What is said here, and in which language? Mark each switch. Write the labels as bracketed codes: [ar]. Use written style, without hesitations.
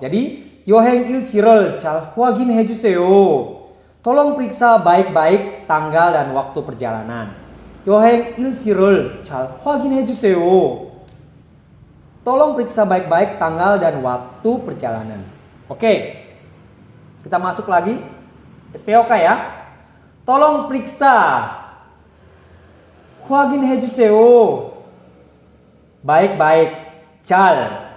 [id] Jadi [ko] yoheng ilsi를 잘 확인해 주세요. [id] Tolong periksa baik-baik tanggal dan waktu perjalanan. [ko] yoheng ilsi를 잘 확인해 주세요. [id] Tolong periksa baik-baik tanggal dan waktu perjalanan. Oke. Kita masuk lagi. SPOK ya. Tolong periksa. [ko] 확인해 주세요. [id] Baik-baik. [ko] 잘.